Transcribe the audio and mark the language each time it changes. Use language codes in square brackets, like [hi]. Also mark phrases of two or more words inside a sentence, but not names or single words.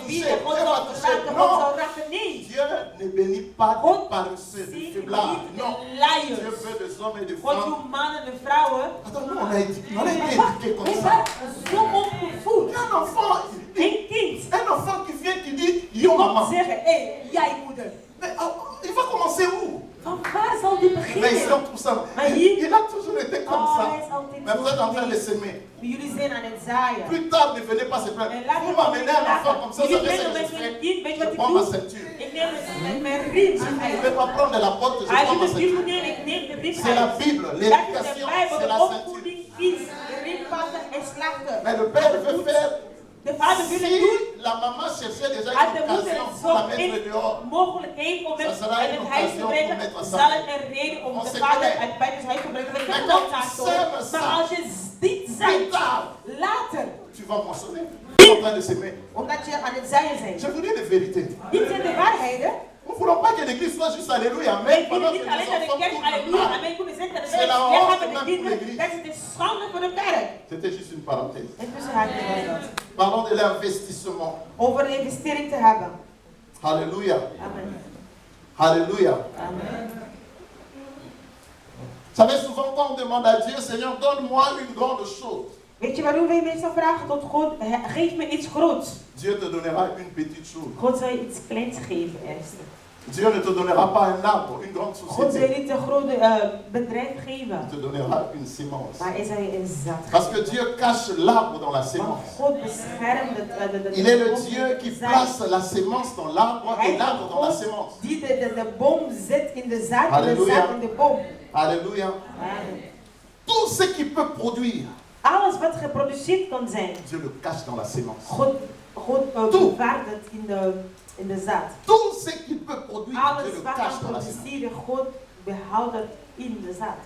[nl] met wie [fr] toucher, [nl] de God [fr] Dieu va [nl] zal [fr] toucher. [nl] raken, God [fr] Non, [nl] zal raken. Nee. [fr] Dieu ne bénit pas [nl] God [fr] des paresseux, des [nl] ziet [fr] faiblards. [nl] niet [fr] Non, [nl] de [fr] Dieu [nl] luiers. [fr] veut des hommes et des [nl] God [fr] femmes. [nl] wil mannen en vrouwen. [fr] Attends, nous on a été [nl] Maar wacht, [fr] éduqués comme [nl] we [fr] ça. [nl] zijn zo opgevoed. [fr] Un enfant, [nl] Een kind [fr] un enfant qui vient qui dit yo [nl] komt [fr] maman. [nl] zeggen, hé, jij moeder. [fr] Mais il va commencer où? [nl] Van waar zal die [fr] Mais ici [nl] beginnen? [fr] on trouve ça. [nl] Maar hier, [fr] Il a toujours été comme [nl] oh, [fr] ça. [nl] hij is altijd [fr] Mais vous êtes en train de [nl] zo. [fr] s'aimer. [nl] Jullie zijn aan het zaaien. [fr] Plus tard, ne venez pas se plaindre. [nl] En laat [fr] Vous [nl] me [fr] m'amenez un enfant comme ça, vous [nl] jullie [fr] savez ce [nl] brengen [fr] que [nl] met [fr] je [nl] mijn [fr] fais? [nl] kind, weet je [fr] Je [nl] wat ik [fr] prends ma [nl] doe? [fr] ceinture. [nl] Ik neem mijn riem. [fr] Je ne vais pas prendre la porte, je [nl] Als [fr] prends [nl] je [fr] ma [nl] de [fr] ceinture. [nl] riem neemt, ik neem de riem [fr] C'est la [nl] uit. [fr] Bible, [nl] Dat is de [fr] l'éducation, [nl] Bijbel, [fr] c'est [nl] de [fr] la ceinture. [nl] opvoeding is de riem pakken en slachten. [fr] Mais le père veut faire. [nl] De vader wil het doen. [fr] Si la maman cherchait déjà [nl] Als [fr] une [nl] de moeder [fr] occasion pour la [nl] zocht [fr] mettre dehors, [nl] een mogelijkheid om hem [fr] Ça sera [nl] uit [fr] une [nl] het huis te [fr] occasion [nl] brengen, [fr] pour mettre ça. [nl] zal het een reden om [fr] On [nl] de [fr] se [nl] vader [fr] connaît. [nl] uit buiten huis te brengen. We [fr] Mais [nl] kunnen [fr] quand [nl] ook [fr] tu [nl] daar [fr] sèmes ça, [nl] Maar als je dit [fr] plus [nl] zegt, [fr] tard, [nl] later, [fr] tu vas moissonner. Tu es en train de s'aimer. [nl] omdat je aan het zaaien bent. [fr] Je vous dis les vérités. [nl] Dit zijn de waarheden. [fr] Nous ne voulons pas que l'église soit juste Alléluia, [nl] Wij [fr] Amen. [nl] willen [fr] Pendant que [nl] niet [fr] les [nl] alleen naar de [fr] enfants [nl] kerk, [fr] tournent [nl] halleluja, [fr] mal. [nl] amen kunnen zeggen. [fr] C'est la [nl] Jij [fr] honte [nl] gaat met de [fr] même pour [nl] kinderen, [fr] l'église. [nl] dat is de schande voor de kerk. [fr] C'était juste une parenthèse. [nl] En tussen haakjes was dat. [fr] Parlons de l'investissement. [nl] Over een investering te hebben. [fr] Alléluia. Amen. Alléluia. Amen. Vous savez, souvent quand on demande à Dieu, Seigneur, donne-moi une grande chose, [nl] Weet je waarom wij meestal vragen tot God, geef me iets groots. [fr] Dieu te donnera une petite chose. [nl] God zal je iets kleins geven eerst. [fr] Dieu ne te donnera pas un arbre, une grande [nl] God zal je [fr] société. [nl] niet een grote bedrijf geven. [fr] Il te donnera une sémence. [nl] Maar hij zal je een zaad [fr] Parce que [nl] geven. [fr] Dieu cache l'arbre dans la [nl] Want [fr] sémence. [nl] God beschermt de [fr] Il est le [nl] boom [fr] Dieu qui [nl] zaad. [fr] place la sémence dans l'arbre [nl] Hij [fr] et [nl] is [fr] l'arbre dans la [nl] God [fr] sémence. [nl] die de boom zet in de zaad en de Halleluja. zaad in de boom. [fr] Alléluia. Amen. Tout ce qui peut produire, [nl] Alles wat geproduceerd kan zijn, [fr] Dieu le cache dans la sémence. [nl] God [fr] Tout. [nl] bewaart het in de zaad. [fr] Tout ce qu'il peut produire, Dieu [nl] Alles [fr] le [nl] wat [fr] cache [nl] kan [fr] dans la sémence. [nl] produceren, God behoudt het in de zaad.